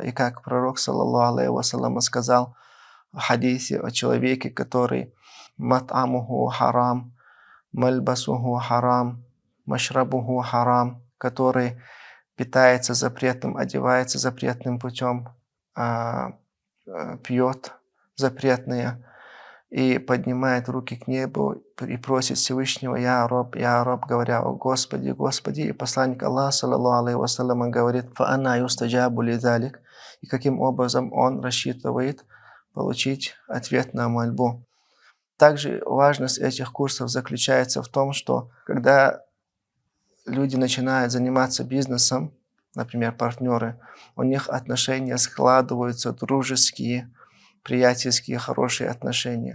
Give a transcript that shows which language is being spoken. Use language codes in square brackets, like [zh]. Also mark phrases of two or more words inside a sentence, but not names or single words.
[ru] И как пророк, [ar] صلى الله عليه وسلم, [ru] сказал в хадисе о человеке, который [ar] مطعمه حرام ملبسه حرام مشربه حرام, [ru] который питается запретным, одевается запретным путем, пьет запретные и поднимает руки к небу и просит Всевышнего: [ar] «يا رب, [ru] говоря: о Господи, Господи». И посланник Аллаха, [ar] صلى الله عليه وسلم, [ru] говорит: [ar] «فأنى يستجاب لذلك». [ru] И каким образом он рассчитывает получить ответ на мольбу. Также важность этих курсов заключается в том, что когда люди начинают заниматься бизнесом, например, партнеры, у них отношения складываются дружеские, приятельские, хорошие отношения.